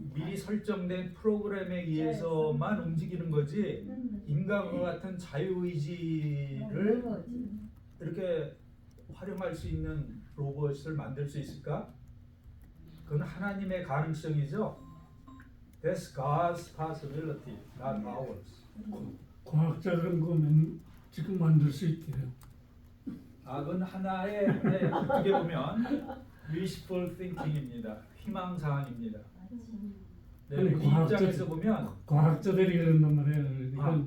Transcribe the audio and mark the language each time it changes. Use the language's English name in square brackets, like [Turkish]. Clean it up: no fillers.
[Korean] 미리 설정된 프로그램에 의해서만 움직이는 거지 인간과 같은 자유의지를 이렇게 활용할 수 있는 로봇을 만들 수 있을까? 그건 하나님의 가능성이죠. [English] That's God's possibility, not ours. [Korean] 과학자들은 그거 지금 만들 수 있대요. 그건 하나의 어떻게 보면 [English] wishful thinking [Korean] 입니다. 희망사항입니다. 네, 아니, 이 입장에서 보면 과학자들이 그런단 말이에요. 이건